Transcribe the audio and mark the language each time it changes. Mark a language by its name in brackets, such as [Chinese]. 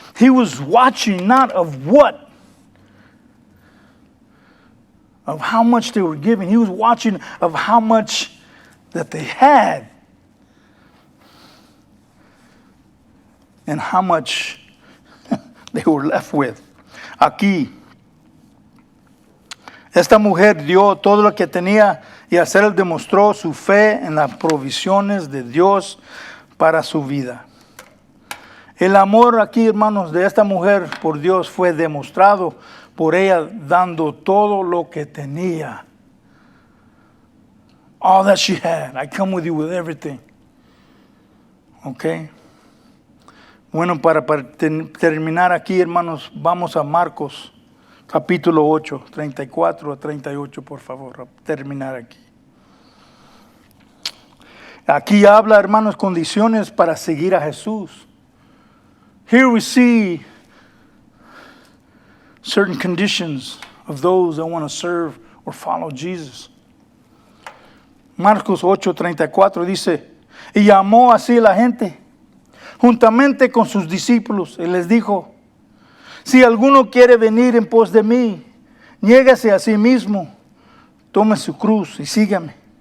[English] He was watching not of what, of how much they were giving. He was watching of how much that they had and how much they were left with. [Spanish] Aquí, esta mujer dio todo lo que tenía y así él demostró su fe en las provisiones de Dios para su vida. El amor aquí, hermanos, de esta mujer por Dios fue demostrado por ella dando todo lo que tenía. [English] All that she had. I come with you with everything. Okay. [Spanish] Bueno, para terminar aquí, hermanos, vamos a Marcos, capítulo 8, 34 a 38, por favor, a terminar aquí. Aquí habla, hermanos, condiciones para seguir a Jesús. [English] Here we see certain conditions of those that want to serve or follow Jesus. [Spanish] Marcos 8:34 dice, y llamó así a la gente, juntamente con sus discípulos, y les dijo, si alguno quiere venir en pos de mí, niégase a sí mismo, tome su cruz y sígame.